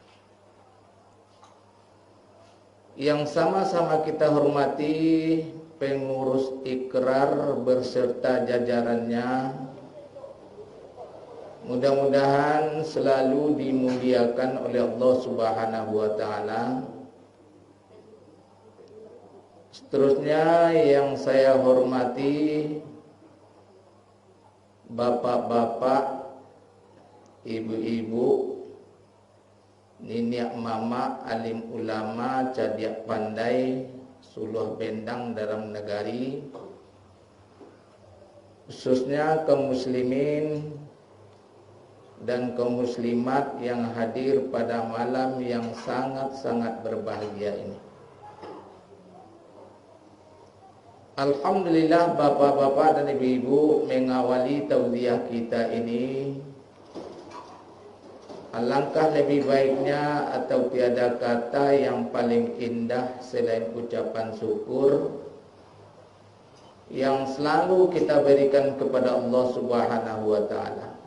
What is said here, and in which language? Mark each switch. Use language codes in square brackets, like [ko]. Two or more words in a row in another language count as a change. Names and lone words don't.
[id] Yang sama-sama kita hormati pengurus ikrar berserta jajarannya, mudah-mudahan selalu dimuliakan oleh Allah [ar] Subhanahu wa Ta'ala. [id] Seterusnya yang saya hormati bapak-bapak, [min] ibu-ibu, niniak mama alim ulama cadiak pandai suluh bendang dalam negari, [id] khususnya kaum muslimin dan kaum muslimat yang hadir pada malam yang sangat-sangat berbahagia ini. Alhamdulillah, bapak-bapak dan ibu-ibu, mengawali tausiah kita ini, alangkah lebih baiknya atau tiada kata yang paling indah selain ucapan syukur yang selalu kita berikan kepada Allah [ar] Subhanahu wa taala.